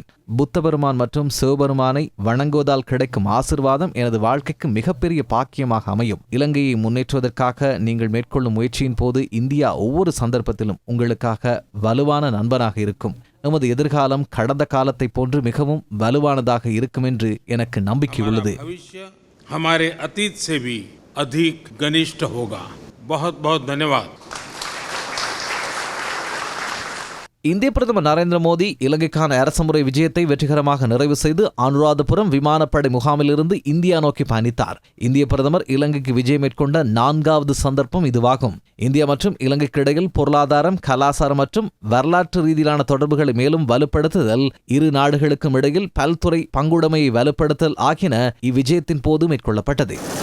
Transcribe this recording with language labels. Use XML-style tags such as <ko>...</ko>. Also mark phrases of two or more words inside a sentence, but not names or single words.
<ta>புத்த பெருமான் மற்றும் சிவபெருமானை வணங்குவதால் கிடைக்கும் ஆசிர்வாதம் எனது வாழ்க்கைக்கு மிகப்பெரிய பாக்கியமாக அமையும். இலங்கையை முன்னேற்றுவதற்காக நீங்கள் மேற்கொள்ளும் முயற்சியின் போது இந்தியா ஒவ்வொரு சந்தர்ப்பத்திலும் உங்களுக்காக வலுவான நண்பனாக இருக்கும். எமது எதிர்காலம் கடந்த காலத்தை போன்று மிகவும் வலுவானதாக இருக்கும் என்று எனக்கு நம்பிக்கை உள்ளது.</ta> <hi>हमारे अतीत से भी अधिक घनिष्ठ होगा. बहुत बहुत धन्यवाद.</hi> <ta>இந்திய பிரதமர் நரேந்திர மோடி இலங்கைக்கான அரசுமுறை விஜயத்தை வெற்றிகரமாக நிறைவு செய்து அனுராதபுரம் விமானப்படை முகாமிலிருந்து இந்தியா நோக்கி பயணித்தார். இந்திய பிரதமர் இலங்கைக்கு விஜயம் மேற்கொண்ட 4வது சந்தர்ப்பம் இதுவாகும். இந்தியா மற்றும் இலங்கைக்கு இடையில் பொருளாதாரம், கலாச்சாரம் மற்றும் வரலாற்று ரீதியிலான தொடர்புகளை மேலும் வலுப்படுத்துதல், இரு நாடுகளுக்கும் இடையில் பல்துறை பங்குடைமையை வலுப்படுத்தல் ஆகியன இவ்விஜயத்தின் போது மேற்கொள்ளப்பட்டது.</ta>